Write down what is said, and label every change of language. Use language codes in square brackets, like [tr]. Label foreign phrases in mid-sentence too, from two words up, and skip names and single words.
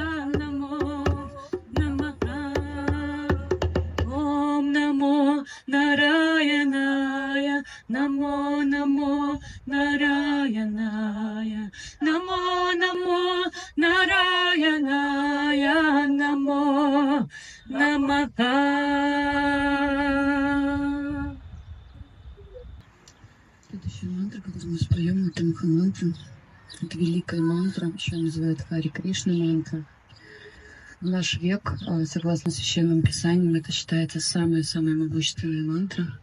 [sa] नमो नमः। ॐ नमो नारायणाय. नमो नमो नारायणाय. नमो नमो नारायणाय. नमो नमः. [ru] Следующая мантра, которую мы споем, это Махамантра. Это великая мантра, еще называют Хари Кришна мантра. В наш век, согласно священным писаниям, это считается самая-самая могущественная мантра.